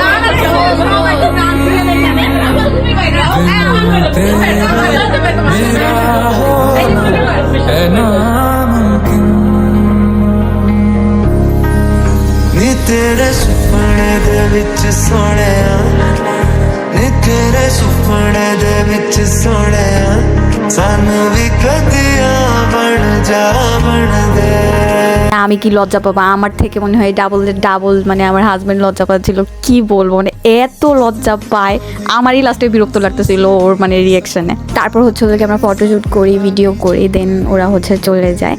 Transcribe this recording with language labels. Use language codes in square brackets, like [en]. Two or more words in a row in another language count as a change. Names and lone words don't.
[pa] ਨੀ ਤੇਰੇ ਸੁਪਨੇ ਦੇ ਵਿਚ ਸੋਹਣਿਆ, ਨੀ ਤੇਰੇ ਸੁਪਨੇ ਦੇ ਵਿਚ ਸੋਹਣਿਆ, ਸਾਨੂੰ ਵੀ ਕਦੀਆਂ ਬਣ ਜਾ ਬਣ ਦੇ। [bn] আমি কি লজ্জা পাবো, আমার থেকে মনে হয় ডাবল মানে আমার হাজবেন্ড লজ্জা পাচ্ছিল, কি বলবো মানে এত লজ্জা পায়, আমারই লাস্টে বিরক্ত লাগতেছিল ওর মানে রিয়াকশনে। তারপর হচ্ছে ওদেরকে আমরা ফটোশ্যুট করি, ভিডিও করি, দেন ওরা হচ্ছে চলে যায়।